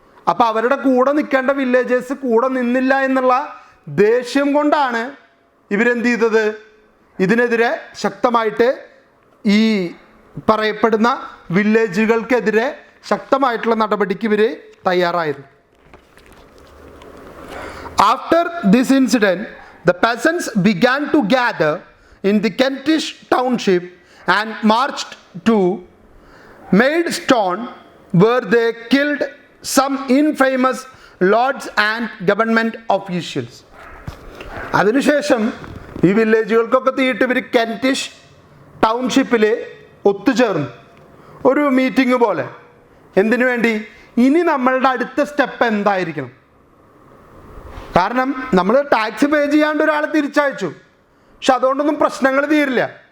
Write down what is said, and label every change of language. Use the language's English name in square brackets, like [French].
[Malayalam] അപ്പോൾ അവരുടെ കൂടെ നിൽക്കേണ്ട വില്ലേജേഴ്സ് കൂടെ നിന്നില്ല എന്നുള്ള ദേഷ്യം കൊണ്ടാണ് ഇവരെന്ത് ചെയ്തത്? ഇതിനെതിരെ ശക്തമായിട്ട് ഈ പറയപ്പെടുന്ന വില്ലേജുകൾക്കെതിരെ ശക്തമായിട്ടുള്ള നടപടിക്ക് ഇവർ തയ്യാറായത്. [English] After this incident, the peasants began to gather in the Kentish township and marched to Maidstone, where they killed some infamous lords and government officials. [Malayalam] അതിനുശേഷം ഈ വില്ലേജുകൾക്കൊക്കെ തീയിട്ട് ഇവർ കെൻറ്റിഷ് ടൗൺഷിപ്പിൽ ഒത്തുചേർന്നു, ഒരു മീറ്റിംഗ് പോലെ. എന്തിനു വേണ്ടി? ഇനി നമ്മളുടെ അടുത്ത സ്റ്റെപ്പ് എന്തായിരിക്കണം? കാരണം നമ്മൾ ടാക്സ് പേ ചെയ്യാണ്ട് ഒരാളെ തിരിച്ചയച്ചു, പക്ഷെ അതുകൊണ്ടൊന്നും പ്രശ്നങ്ങൾ തീരില്ല.